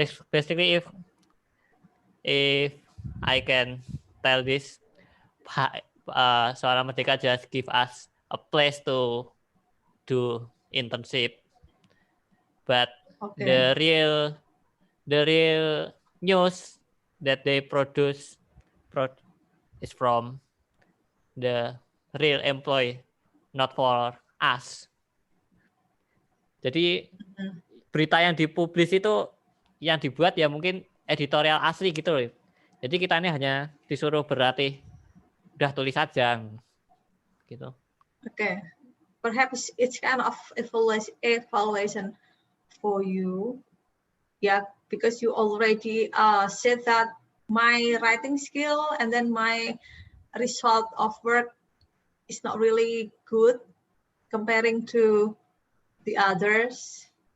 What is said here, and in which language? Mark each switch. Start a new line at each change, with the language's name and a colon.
English: basically if I can tell this, Suara Merdeka just give us a place to do internship, but the real news that they produce is from the real employee, not for us.
Indonesian: Jadi berita yang dipublis itu yang dibuat ya mungkin editorial asli gitu loh. Jadi kita ini hanya disuruh berarti udah tulis saja gitu.
English: Okay, perhaps it's kind of evaluation for you, yeah, because you already said that my writing skill and then my result of work is not really good comparing to the others.